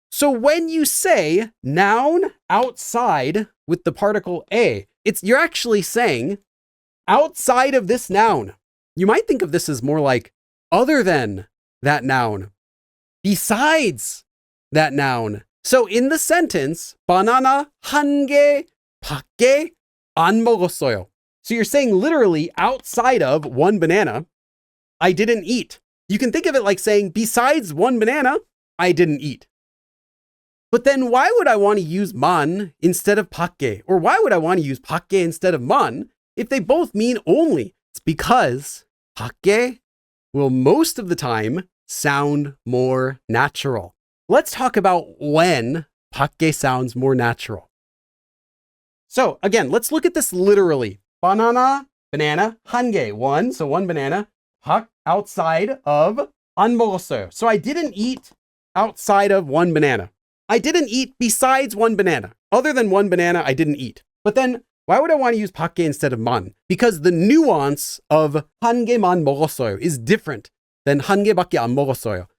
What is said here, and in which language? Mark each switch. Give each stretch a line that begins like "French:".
English: So when you say noun outside with the particle a, you're actually saying outside of this noun. You might think of this as more like other than that noun, besides that noun. So in the sentence,
Korean: 바나나 한 개 밖에 안 먹었어요.
English: So you're saying literally outside of one banana, I didn't eat. You can think of it like saying besides one banana, I didn't eat. But then why would I want to use 만 instead of 밖에? Or why would I want to use 밖에 instead of 만 if they both mean only? It's because 밖에 will most of the time sound more natural. Let's talk about when 밖에 sounds more natural. So again, let's look at this literally. banana,
Korean: 한 개,
English: one, so one banana.
Korean: 밖,
English: outside of
Korean: 안 먹었어요.
English: So I didn't eat outside of one banana. I didn't eat besides one banana. Other than one banana, I didn't eat. But then why would I want to use 밖에 instead of 만? Because the nuance of
Korean: 한 개만 먹었어요
English: is different than
Korean: 한 개밖에 안 먹었어요.